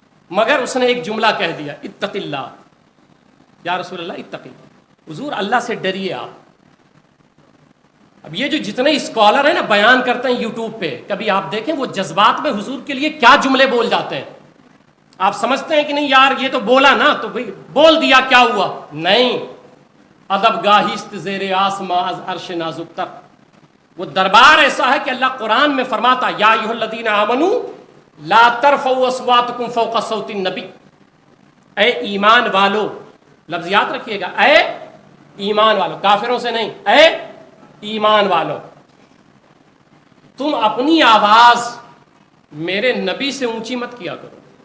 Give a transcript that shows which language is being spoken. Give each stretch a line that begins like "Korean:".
Urdu: مگر اس نے ایک جملہ کہہ دیا
Arabic: اتق اللہ. یا رسول اللہ اتق اللہ،
Urdu: حضور اللہ سے ڈریے آپ. اب یہ جو جتنے اسکالر ہیں نا بیان کرتے ہیں یوٹیوب پہ، کبھی آپ دیکھیں وہ جذبات میں حضور کے لیے کیا جملے بول جاتے ہیں. آپ سمجھتے ہیں کہ نہیں یار یہ تو بولا نا تو بھئی بول دیا کیا ہوا. نہیں،
Persian: ادب گاہیست زیر آسماں از عرش نازک تر.
Urdu: وہ دربار ایسا ہے کہ اللہ قرآن میں فرماتا
Arabic: یا ایھا الذین آمنوا لا ترفعوا اصواتکم فوق صوت النبی.
Urdu: اے ایمان والو، لفظ یاد رکھیے گا، اے ایمان والو، کافروں سے نہیں، اے ایمان والو، تم اپنی آواز میرے نبی سے اونچی مت کیا کرو.